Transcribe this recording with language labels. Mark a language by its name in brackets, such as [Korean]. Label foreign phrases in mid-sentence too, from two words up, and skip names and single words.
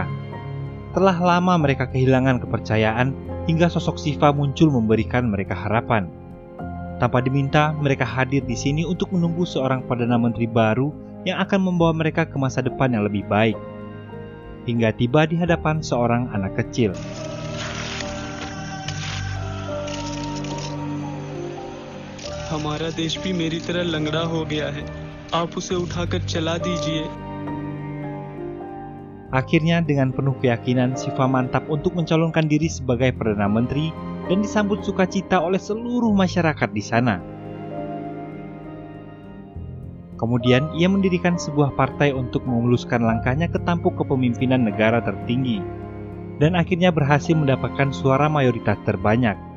[Indonesian] Telah lama mereka kehilangan kepercayaan hingga sosok Siva muncul memberikan mereka harapan. Tanpa diminta, mereka hadir di sini untuk menunggu seorang Perdana Menteri baru yang akan membawa mereka ke masa depan yang lebih baik. Hingga tiba di hadapan seorang anak kecil. [Hindi] हमारा देश भी मेरी तरह लंगड़ा हो गया है. आप उसे उठाकर चला दीजिए. [Indonesian] Akhirnya dengan penuh keyakinan Siva mantap untuk mencalonkan diri sebagai Perdana Menteri dan disambut sukacita oleh seluruh masyarakat di sana. Kemudian ia mendirikan sebuah partai untuk memuluskan langkahnya ke tampuk kepemimpinan negara tertinggi dan akhirnya berhasil mendapatkan suara mayoritas terbanyak.